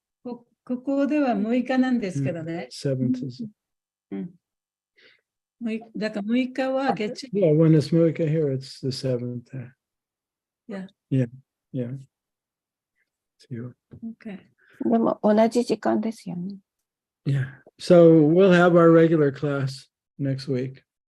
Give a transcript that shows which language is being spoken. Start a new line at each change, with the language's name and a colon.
Japanese: ここでは6日なんですけどね。
English: 7th is.
Japanese: だから6日は月曜
English: Yeah, when it's Muika here, it's the 7th. Yeah. Yeah. Yeah. So, Okay.
Japanese: でも同じ時間ですよね。
English: yeah. So we'll have our regular class next week.